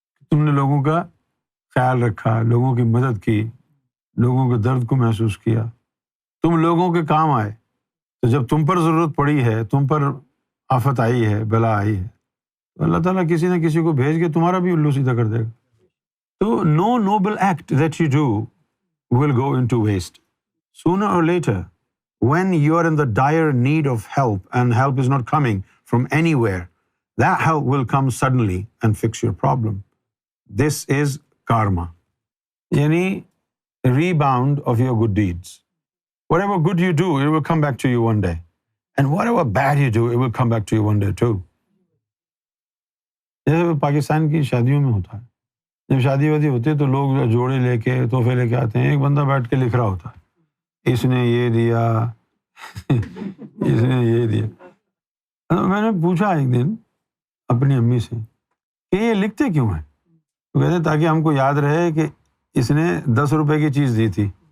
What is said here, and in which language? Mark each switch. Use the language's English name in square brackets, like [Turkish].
[Urdu] تم نے لوگوں کا خیال رکھا، لوگوں کی مدد کی، لوگوں کے درد کو محسوس کیا، تم لوگوں کے کام آئے. تو جب تم پر ضرورت پڑی ہے، تم پر آفت آئی ہے، بلا آئی ہے، تو اللہ تعالیٰ کسی نہ کسی کو بھیج کے تمہارا بھی الو سیدھا کر دے گا. [English] تو no noble act that you do will go into waste. Sooner or later, when you are in the dire need of help and help is not coming from anywhere, that help will come suddenly and fix your problem. This is karma. Yani rebound of your good deeds. Whatever good you do, it will come back to you one day. And whatever bad you do, it will come back to you one day too. [Urdu] جیسے پاکستان کی شادیوں میں ہوتا ہے، جب شادی وادی ہوتی ہے تو لوگ جوڑے لے کے تحفے لے کے آتے ہیں. ایک بندہ بیٹھ کے لکھ رہا ہوتا ہے، اس نے یہ دیا اس نے یہ دیا. میں نے پوچھا ایک دن اپنی امی سے کہ یہ لکھتے کیوں ہیں؟ تو کہتے ہیں تاکہ ہم کو یاد رہے کہ اس نے 10 روپے کی چیز دی تھی.